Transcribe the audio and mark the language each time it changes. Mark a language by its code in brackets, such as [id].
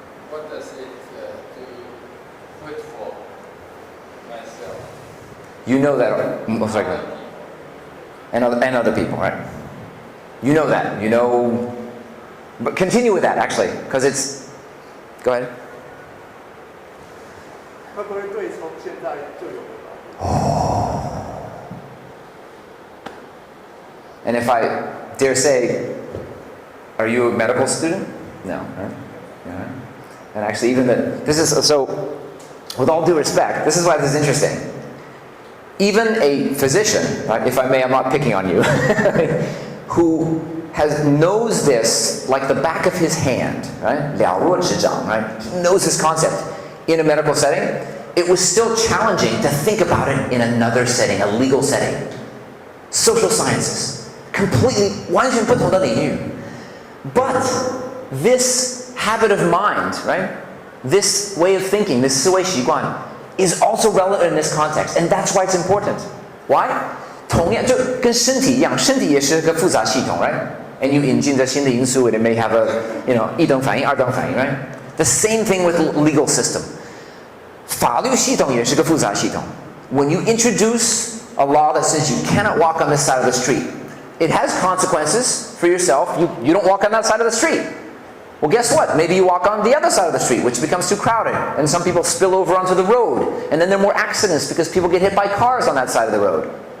[en] What does it do good for myself? You know that most likely. And other people, right? You know that. You know. But continue with that, actually, because it's. Go ahead. [zh] 会不会对从现在就有的？ [en] And if I dare say, are you a medical student? No, right? Yeah. And actually, this is so. With all due respect, this is why this is interesting. Even a physician, right, if I may, I'm not picking on you, who knows this like the back of his hand, right? [zh] 了若指掌, right? He knows this concept in a medical setting. [en] It was still challenging to think about it in another setting, a legal setting. Social sciences, completely [zh] 完全不同的领域. [en] But this habit of mind, right? This way of thinking, this 思维习惯, is also relevant in this context, and that's why it's important. Why? [zh] 同样就跟身体一样，身体也是个复杂系统, right? [en] And you [zh] 引进的新的因素, [en] it may have a, [zh] 一等反应、二等反应, [en] right? The same thing with legal system. [zh] 法律系统也是个复杂系统. [en] When you introduce a law that says you cannot walk on this side of the street, it has consequences for yourself. You don't walk on that side of the street. Well, guess what? Maybe you walk on the other side of the street, which becomes too crowded, and some people spill over onto the road, and then there are more accidents because people get hit by cars on that side of the road.